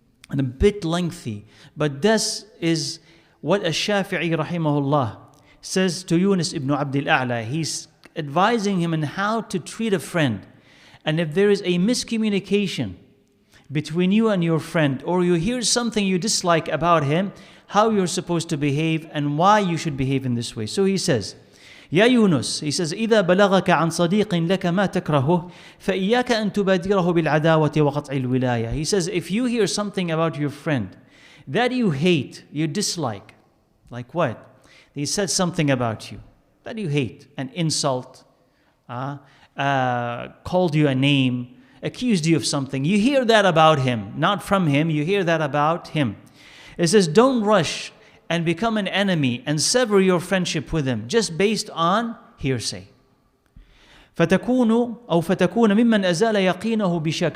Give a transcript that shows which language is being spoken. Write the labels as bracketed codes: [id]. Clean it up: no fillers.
[en] And a bit lengthy. But this is what al-Shafi'i rahimahullah says to Yunus ibn Abd al-A'la. He's advising him on how to treat a friend. And if there is a miscommunication between you and your friend, or you hear something you dislike about him, how you're supposed to behave and why you should behave in this way. So he says, Ya Yunus, he says, [ar] إِذَا بَلَغَكَ عَنْ صَدِيقٍ لَكَ مَا تَكْرَهُهُ فَإِيَّاكَ أَن تُبَادِرَهُ بِالْعَدَاوَةِ وَقَطْعِ الْوِلَايَةِ. [en] He says, if you hear something about your friend that you hate, you dislike, like what? He said something about you that you hate, an insult, called you a name, accused you of something. You hear that about him, not from him, you hear that about him. It says, don't rush and become an enemy and sever your friendship with him just based on hearsay. [ar] فتكون ممن أزال يقينه بشك.